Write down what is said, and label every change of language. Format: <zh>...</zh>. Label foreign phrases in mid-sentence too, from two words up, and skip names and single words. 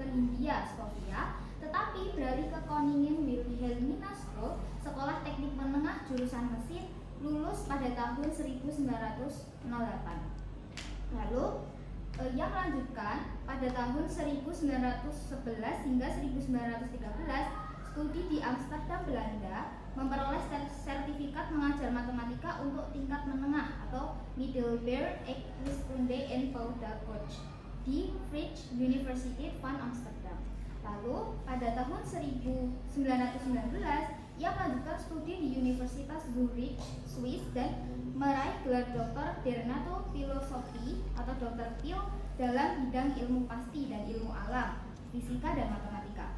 <id>Hindia Sofia, tetapi beralih ke Koningen Wilhelmina School, Sekolah Teknik Menengah jurusan Mesin, lulus pada tahun 1908. Lalu yang melanjutkan pada tahun 1911 hingga 1913 studi di Amsterdam, Belanda, memperoleh sertifikat mengajar matematika untuk tingkat menengah atau</id> <nl>Middelbare Wiskunde en Bouwkunst</nl> <id>di Vrije Universiteit van Amsterdam. Lalu pada tahun 1919 ia melanjutkan studi di Universitas Zurich, Swiss dan meraih gelar doktor Dernato Filosofi atau dokter Phil dalam bidang ilmu pasti dan ilmu alam, fisika dan matematika.</id>